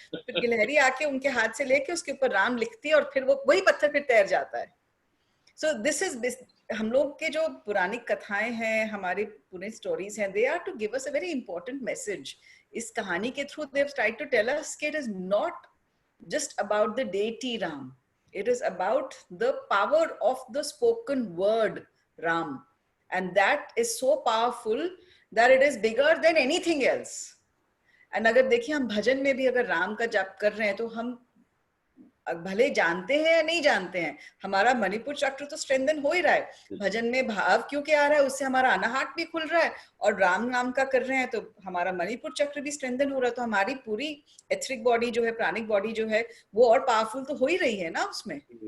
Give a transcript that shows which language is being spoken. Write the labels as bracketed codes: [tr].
[hi] फिर गिलहरी आके उनके हाथ से लेके उसके ऊपर राम लिखती है और फिर वो वही पत्थर फिर तैर जाता है। [en] so this is [hi] हम लोग के जो पुरानी कथाएं हैं, हमारी पुरानी स्टोरीज हैं, [en] They are to give us a very important message. [hi] इस कहानी के through [en] they have tried to tell us [hi] कि [en] It is not just about the deity Ram. It is about the power of the spoken word Ram. And that is so powerful that it is bigger than anything else. And [hi] अगर देखिए हम भजन में भी अगर राम का जाप कर रहे हैं तो हम भले जानते हैं या नहीं जानते हैं, हमारा मणिपुर चक्र तो स्ट्रेंथन हो ही रहा है। भजन में भाव क्योंकि आ रहा है, उससे हमारा अनाहत भी खुल रहा है, और राम नाम का कर रहे हैं तो हमारा मणिपुर चक्र भी स्ट्रेंथन हो रहा है। तो हमारी पूरी एथरिक बॉडी जो है, प्राणिक बॉडी जो है, वो और पावरफुल तो हो ही रही है ना उसमें।